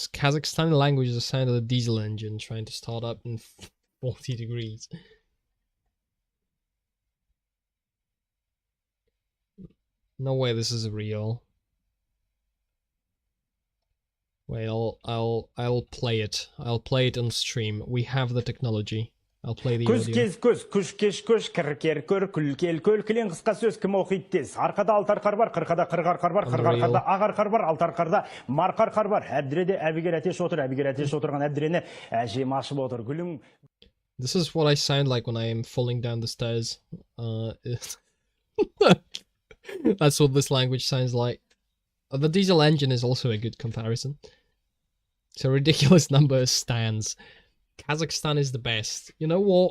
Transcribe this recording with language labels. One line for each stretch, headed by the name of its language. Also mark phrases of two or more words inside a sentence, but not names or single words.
English: Kazakhstani language is the sound of a diesel engine trying to start up in 40 degrees. No way this is real. Wait, I'll play it. I'll play it on stream. We have the technology. I'll play the
Kazakh: Көз
English: audio.
Kazakh: кез көз, күш кеш көш, кір кер көр, күл кел көл, кілең қысқа сөз кім оқиды тез. Арқада алты арқар бар, қырқада қырық арқар бар, қырық арқарда ақ арқар бар, алты арқарда марқа арқар бар. Әбдіреде әбігер әтеш отыр, әбігер әтеш отырған әбдірені әжем ашып отыр. Гүлің...
English: This is what I sound like when I am falling down the stairs. That's what this language sounds like. The diesel engine is also a good comparison. It's a ridiculous number of stands. Kazakhstan is the best. You know what?